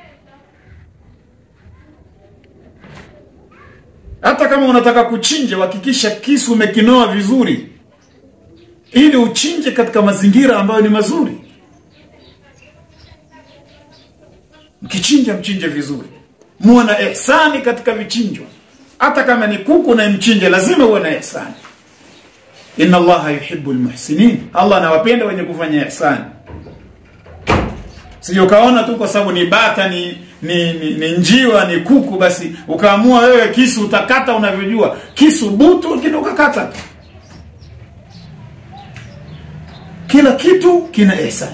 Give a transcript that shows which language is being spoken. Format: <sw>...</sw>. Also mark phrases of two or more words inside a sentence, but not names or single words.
<sw>Hata kama unataka kuchinja, hakikisha kisu umekinoa vizuri ili uchinje katika mazingira ambayo ni mazuri. Mkichinja mchinje vizuri. Muwe na ihsani katika vichinjo. Hata kama ni kuku na mchinje, lazima uwe na ihsani.</sw> <ar>إن الله يحب المحسنين,</ar> <sw>Allah anawapenda wenye kufanya ihsani. Sio kaona tu kwa sababu ni bata, ni njiwa, ni kuku, basi ukaamua wewe kisu utakata unavyojua. Kisu butu ukakata. Kila kitu kina ihsani.</sw>